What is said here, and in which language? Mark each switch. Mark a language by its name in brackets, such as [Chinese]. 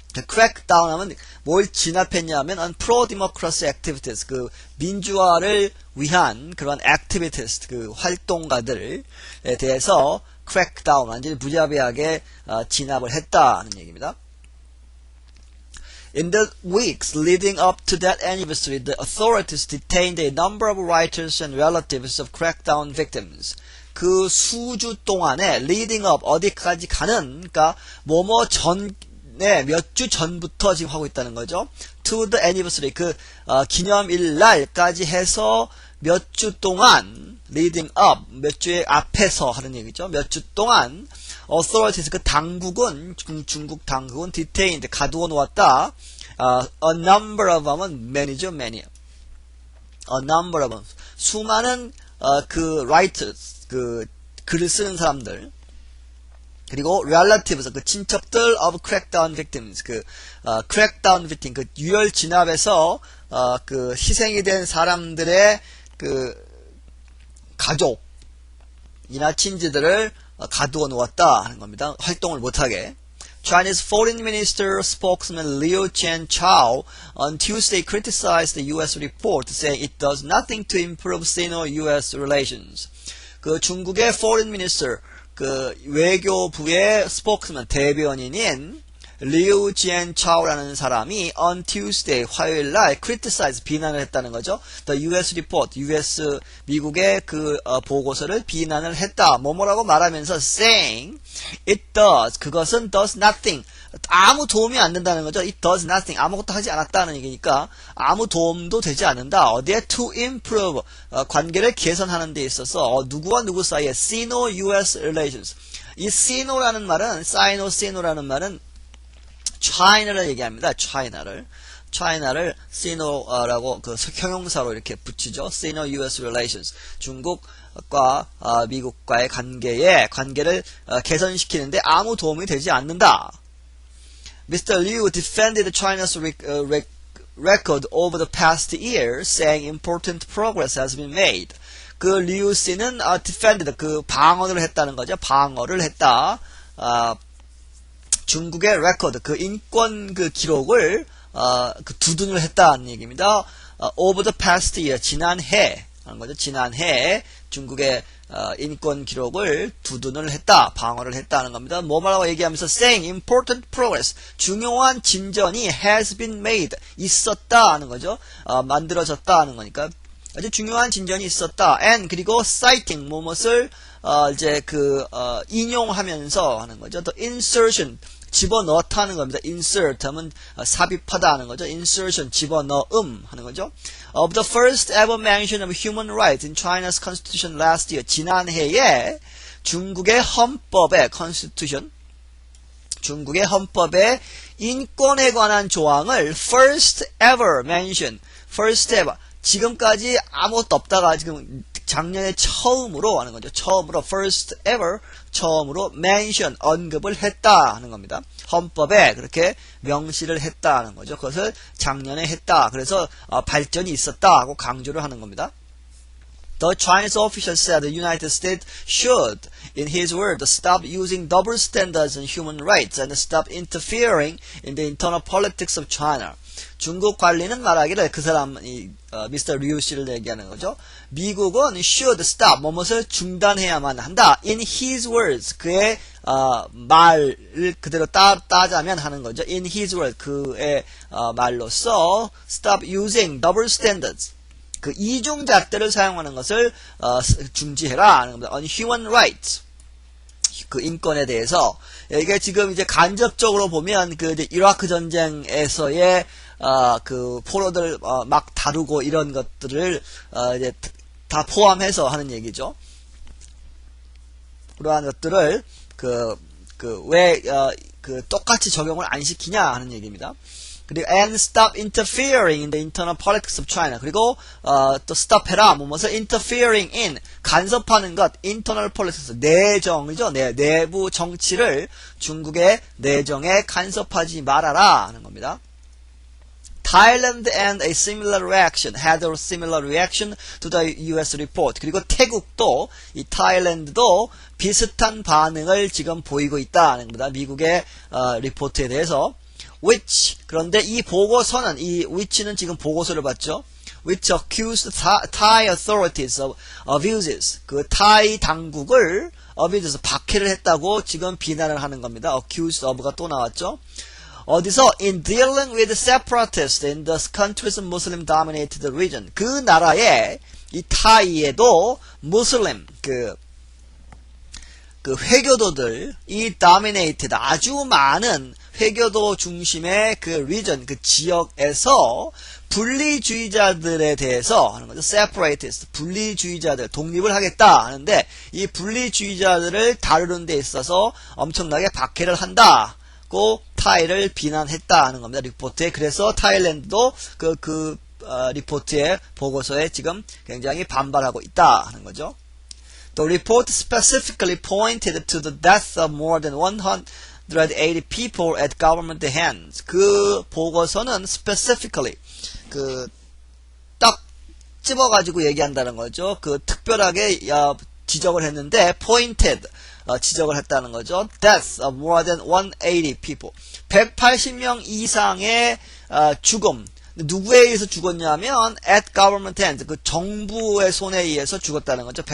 [Korean] crackdown 하면 뭘 진압했냐면 [English] on pro-democracy activities, [Korean] 민주화를 위한 그런 activities, 활동가들에 대해서 crackdown, 완전히 무자비하게 진압을 했다 하는 얘기입니다. [English] In the weeks leading up to that anniversary, the authorities detained a number of writers and relatives of crackdown victims. [Korean] 그 수주 동안에 [English] leading up [Korean] 어디까지 가는 그러니까 뭐뭐 전에 몇 주 전부터 지금 하고 있다는 거죠. [English] To the anniversary [Korean] 그 기념일 날까지 해서 몇 주 동안 [English] leading up [Korean] 몇 주의 앞에서 하는 얘기죠. 몇 주 동안 authorities 그 당국은 중국 당국은 detained 가두어 놓았다. [English] A number of them은 many죠, many. A number of them [Korean] 수많은 그 writers 그 글을 쓰는 사람들 그리고 relatives 그 친척들 [English] of crackdown victims [Korean] 그 crackdown victim 그 유혈 진압에서 그 희생이 된 사람들의 그 가족이나 친지들을 가두어 놓았다 하는 겁니다. 활동을 못하게. [English] Chinese Foreign Minister spokesman Liu Qianchao on Tuesday criticized the U.S. report, saying it does nothing to improve Sino-U.S. relations. [Korean] 그 중국의 [English] Foreign Minister, [Korean] 그 외교부의 spokesman 대변인인 리우 지엔차오라는 사람이 [English] on Tuesday [Korean] 화요일날 criticize 비난을 했다는 거죠. [English] The U.S. report, U.S. [Korean] 미국의 그 보고서를 비난을 했다. 뭐뭐라고 말하면서 [English] saying it does [Korean] 그것은 [English] does nothing [Korean] 아무 도움이 안 된다는 거죠. [English] It does nothing [Korean] 아무것도 하지 않았다는 얘기니까 아무 도움도 되지 않는다. 어디에 [English] to improve [Korean] 관계를 개선하는 데 있어서 누구와 누구 사이에 Sino-U.S. relations 이 Sino라는 말은 Sino-Sino라는 말은 China를 얘기합니다. China를 Sino라고 그 형용사로 이렇게 붙이죠. Sino-U.S. relations 중국과 미국과의 관계를 개선시키는데 아무 도움이 되지 않는다. [English] Mr. Liu defended China's record over the past year, saying important progress has been made. [Korean] 그 리우 씨는 defended 그 방어를 했다는 거죠. 방어를 했다. 중국의 레코드, 그 인권 그 기록을, 그 두둔을 했다는 얘기입니다. [English] Over the past year, [Korean] 지난해, 하는 거죠. 지난해 중국의, 인권 기록을 두둔을 했다, 방어를 했다는 겁니다. 뭐라고 얘기하면서 [English] saying important progress, [Korean] 중요한 진전이 [English] has been made, [Korean] 있었다 하는 거죠. 만들어졌다 하는 거니까. 아주 중요한 진전이 있었다. And, 그리고 citing, 무엇을, 이제 인용하면서 하는 거죠. The insertion, 집어넣다 하는 겁니다. insert 하면 삽입하다 하는 거죠. insertion, 집어넣음 하는 거죠. [English] Of the first ever mention of human rights in China's constitution last year. [Korean] 지난해에 중국의 헌법에 constitution, 중국의 헌법에 인권에 관한 조항을 [English] first ever mention, [Korean] first ever, 지금까지 아무것도 없다가 지금 작년에 처음으로 하는 거죠. 처음으로 [English] first ever [Korean] 처음으로 mention 언급을 했다 하는 겁니다. 헌법에 그렇게 명시를 했다 하는 거죠. 그것을 작년에 했다. 그래서 발전이 있었다 하고 강조를 하는 겁니다. [English] The Chinese official said the United States should, in his words, stop using double standards in human rights and stop interfering in the internal politics of China. [Korean] 중국 관리는 말하기를 그 사람이 미스터 리우 씨를 얘기하는 거죠. 미국은 [English] should stop [Korean] 무엇을 중단해야만 한다. [English] In his words [Korean] 그의 말을 그대로 따자면 하는 거죠. [English] In his words [Korean] 그의 말로써 [English] stop using double standards [Korean] 그 이중잣대를 사용하는 것을 중지해라 하는 겁니다. [English] On human rights [Korean] 그 인권에 대해서 이게 지금 이제 간접적으로 보면 그 이제 이라크 전쟁에서의 그 포로들 막 다루고 이런 것들을 이제 다 포함해서 하는 얘기죠. 그러한 것들을 왜 똑같이 적용을 안 시키냐 하는 얘기입니다. 그리고 [English] and stop interfering in the internal politics of China. [Korean] 그리고 또 stop해라 무엇을 [English] interfering in [Korean] 간섭하는 것 [English] internal politics [Korean] 내정이죠. 내부 정치를 중국의 내정에 간섭하지 말아라 하는 겁니다. [English] Thailand and a similar reaction had a similar reaction to the U.S. report. [Korean] 그리고 태국도 이 타일랜드도 비슷한 반응을 지금 보이고 있다는 겁니다. 미국의 리포트에 대해서. Which 그런데 이 보고서는 이 which는 지금 보고서를 봤죠. [English] Which accused Thai authorities of abuses. [Korean] 그 타이 당국을 abuses 박해를 했다고 지금 비난을 하는 겁니다. [English] accused of [Korean] 가 또 나왔죠. 어디서 [English] in dealing with separatists in the country's Muslim-dominated region. [Korean] 그 나라에 이 타이에도 무슬림 그 회교도들이 dominated 아주 많은 회교도 중심의 그 region 그 지역에서 분리주의자들에 대해서 하는 거죠. separatists 분리주의자들 독립을 하겠다 하는데 이 분리주의자들을 다루는 데 있어서 엄청나게 박해를 한다고 타이를 비난했다 하는 겁니다. 리포트에. 그래서 타일랜드도 리포트의 보고서에 지금 굉장히 반발하고 있다 하는 거죠. [English] The report specifically pointed to the death of more than 180 people at government hands. [Korean] 그 보고서는 specifically 딱 집어가지고 얘기한다는 거죠. 특별하게 지적을 했는데 pointed 지적을 했다는 거죠. [English] Death of more than 180 people. [Korean] 180명 이상의 죽음. 누구에 의해서 죽었냐면 [English] at government hands [Korean] 그 정부의 손에 의해서 죽었다는 거죠.